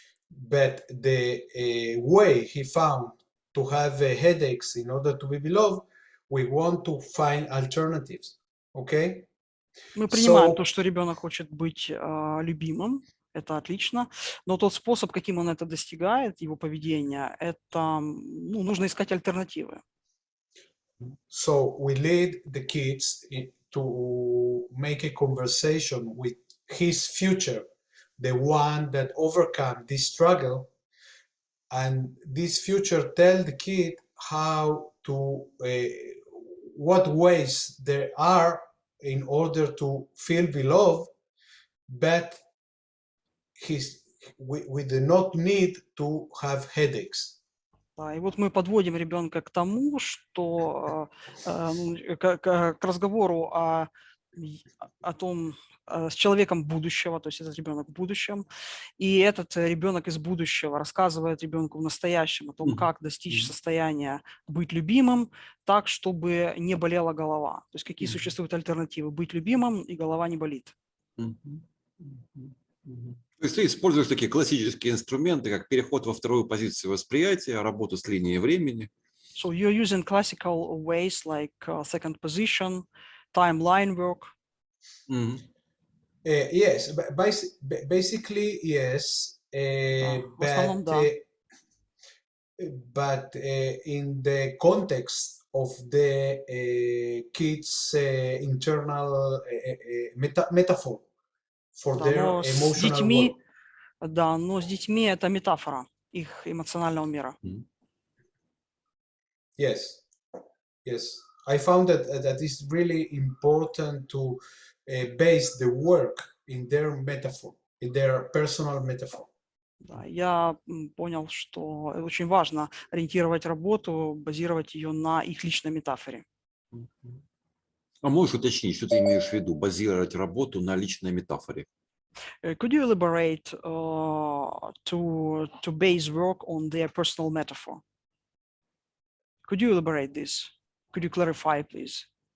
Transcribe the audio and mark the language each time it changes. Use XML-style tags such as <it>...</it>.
<en>But the way he found to have headaches in order to be beloved, we want to find alternatives. Okay?</en> <ru>Мы принимаем то, что ребенок хочет быть любимым, это отлично, но тот способ, каким он это достигает, его поведение, это нужно искать альтернативы.</ru> <en>So we lead the kids to make a conversation with his future, the one that overcome this struggle, and this future tell the kid how to what ways there are in order to feel beloved, but we do not need to have headaches.</en> <ru>Да, и вот мы подводим ребенка к тому, что к разговору о том, с человеком будущего, то есть этот ребенок в будущем, и этот ребенок из будущего рассказывает ребенку в настоящем о том, как достичь состояния быть любимым так, чтобы не болела голова. То есть какие существуют альтернативы быть любимым и голова не болит. То есть ты используешь такие классические инструменты, как переход во вторую позицию восприятия, работу с линией времени.</ru> <en>So you're using classical ways like second position, timeline work. Yes, basically yes.</en> <ru>В основном, да.</ru> <en>But in the context of the kids' internal metaphor for</en> <ru>Да,</ru> <en>their</en> <ru>но с</ru> <en>emotional world.</en> <ru>детьми, да, но с детьми это метафора их эмоционального мира.</ru> <en>Yes, yes. I found that that is really important to base the work in their metaphor, in their personal metaphor.</en> <ru>Да, я понял, что очень важно ориентировать работу, базировать ее на их личной метафоре. А можешь уточнить, что ты имеешь в виду, базировать работу на личной метафоре?</ru> <en>Could you elaborate to base work on their personal metaphor? Could you elaborate this? Could you clarify, please?</en>